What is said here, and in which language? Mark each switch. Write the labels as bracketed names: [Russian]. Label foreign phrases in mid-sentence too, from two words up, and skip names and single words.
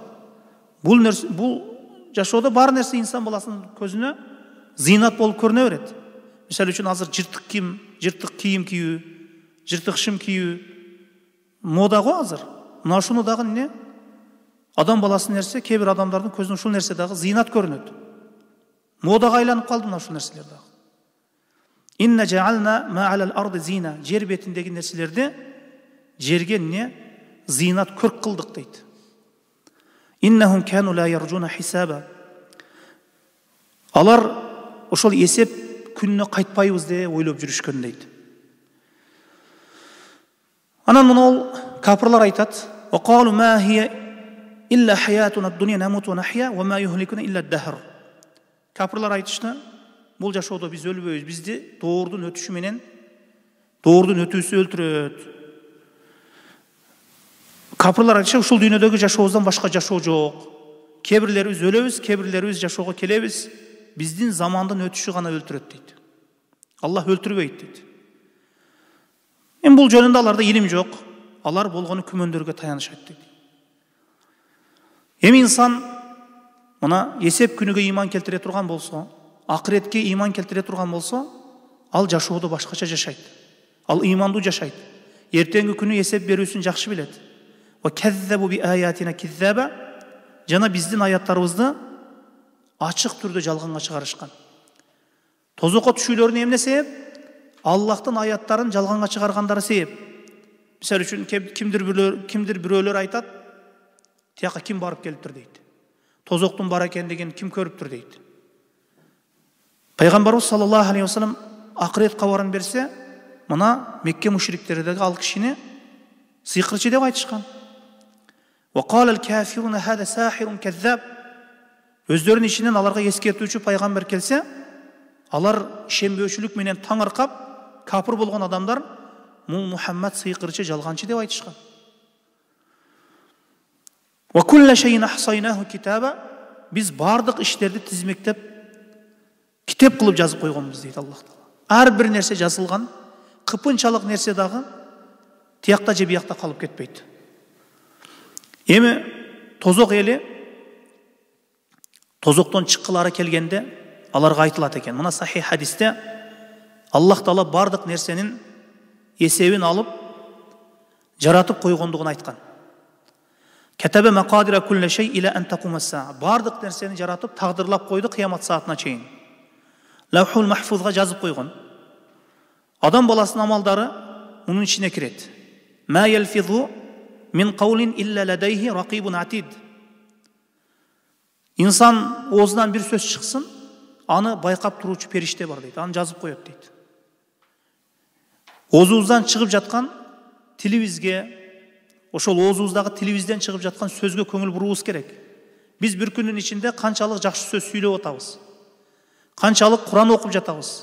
[Kyrgyz] Бул жашоодо бар нерсе инсан баласынын көзүнө зыйнат болуп көрүнө берет. Мисалы үчүн азыр жыртык кийим кийүү, жыртык шым кийүү мода го азыр. Мына ушуну дагы эмне? Адам баласынын нерсе, кээ бир адамдардын көзүнө ушул нерсе дагы зыйнат көрүнөт. Модага айланып калды мына ушул нерселер дагы. [Arabic] إنا جعلنا ما على الأرض زينة. [Kyrgyz] Жер бетиндеги нерселерди жерге эмне? Зыйнат көрк кылдык дейт. [Arabic] إنهم كانوا لا يرجون حسابا. [Kyrgyz] Алар ошол эсеп күнүнө кайтпайбыз деп ойлоп жүрүшкөн дейт. Анан мына капырлар айтат: [Arabic] "وقالوا ما هي إلا حياتنا الدنيا نموت ونحيا وما يهلكنا إلا الدهر." [Kyrgyz] Капырлар айтышты: "Бул жашоодо биз өлбөйбүз, бизди доордун өтүшү менен доордун өтүүсү өлтүрөт." Капырлар айтышты: "Ушул дүйнөдөгү жашообуздан башка жашоо жок. Кээ бирлерибиз өлөбүз, кээ бирлерибиз жашоого келебиз. Биздин замандын өтүшү гана өлтүрөт" дейт. Аллах өлтүрбөйт дейт. Эми бул жөнүндө аларда илим жок. Алар болгону күмөндөргө таянышат дейт. Эми инсан мына эсеп күнүгө ыйман келтире турган болсо, акыретке ыйман келтире турган болсо, ал жашоодо башкача жашайт. Ал ыймандуу жашайт. Эртеңки күнү эсеп берүүсүн жакшы билет. [Arabic] وكذبوا بآياتنا كذابا. [Kyrgyz] Жана биздин аяттарыбызды ачык түрдө жалганга чыгарышкан. Тозокко түшүүлөрүнө эмне себеп? Аллахтын аяттарын жалганга чыгаргандары себеп. Мисалы үчүн кимдир бирөөлөр айтат: "Тияка ким барып келиптир" дейт. Тозоктун бар экендигин ким көрүптүр дейт. Пайгамбарыбыз [Arabic] صلى الله عليه وسلم [Kyrgyz] акырет кабарын берсе, мына Мекке мушриктердеги ал кишини сыйкырчы деп айтышкан. [Arabic] وقال الكافرون هذا ساحر كذاب. [Kyrgyz] Өздөрүнүн ичинен аларга эскертүүчү пайгамбар келсе, алар ишенбөөчүлүк менен таңыркап, капыр болгон адамдар мул Мухаммад сыйкырчы, жалганчы деп айтышкан. [Arabic] وكل شيء أحصيناه كتابا. [Kyrgyz] Биз бардык иштерди тизмектеп китеп кылып жазып койгонбуз дейт Аллах Таала. Ар бир нерсе жазылган, кыпынчалык нерсе дагы тиякта же биякта калып кетпейт. Эми тозок эли тозоктон чыккылары келгенде аларга айтылат экен. Мына сахих хадисте Аллах Таала бардык нерсенин эсебин алып жаратып койгондугун айткан. [Arabic] كتب مقادير كل شيء إلى أن تقوم الساعة. [Kyrgyz] Бардык нерсени жаратып тагдырлап койду кыямат саатына чейин. Лаухул махфузга жазып койгон. Адам баласынын амалдары мунун ичине кирет. [Arabic] ما يلفظ من قول إلا لديه رقيب عتيد. [Kyrgyz] Инсан оозунан бир сөз чыксын, аны байкап туруучу периште бар дейт. Аны жазып коет дейт. Оозубуздан чыгып жаткан тилибизге, ошол оозубуздагы тилибизден чыгып жаткан сөзгө көңүл буруубуз керек. Биз бир күндүн ичинде канчалык жакшы сөз сүйлөп атабыз, канчалык Куран окуп жатабыз.